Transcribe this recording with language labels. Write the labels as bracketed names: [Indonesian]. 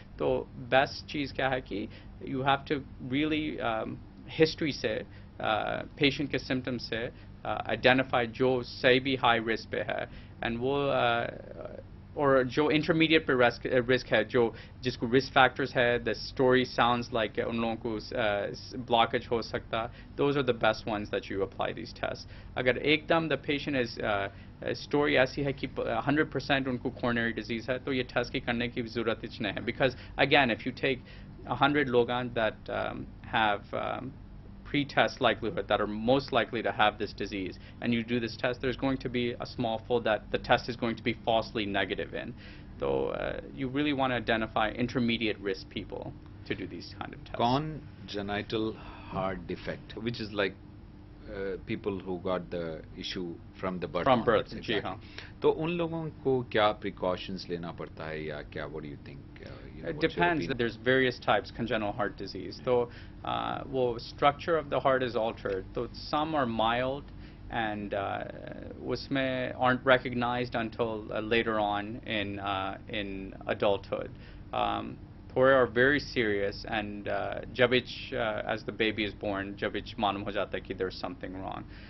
[Hindi] तो बेस्ट चीज़ क्या है कि you have to really history से, पेशेंट के सिम्टम्स से आइडेंटिफाई जो सही भी हाई रिस्क पे है, एंड वो और जो इंटरमीडिएट पे रिस्क है, जो जिसको रिस्क फैक्टर्स है, [English] the story sounds like [Hindi] उन लोगों को ब्लॉकेज हो सकता, [English] Those are the best ones that you apply this test. [Hindi] अगर एकदम द पेशेंट इज स्टोरी ऐसी है कि 100% उनको कोरोनरी डिजीज़ है, तो ये टेस्ट की करने की ज़रूरत ही नहीं है, [English] Because again if you take 100 लोग that have pre-test likelihood that are most likely to have this disease, and you do this test, there's going to be a small fold that the test is going to be falsely negative in. So you really want to identify intermediate risk people to do these kind of tests. Congenital heart defect, which is like people who got the issue from the birth. From birth, exactly. [Hindi] जी हाँ. तो उन लोगों को क्या precautions लेना पड़ता है या क्या? [English] What do you think? It depends. There's various types congenital heart disease. So, well, structure of the heart is altered. So some are mild, and उसमें aren't recognized until later on in adulthood. Thore are very serious, and as the baby is born, [Hindi] जब मालूम हो जाता है कि [English] there's something wrong.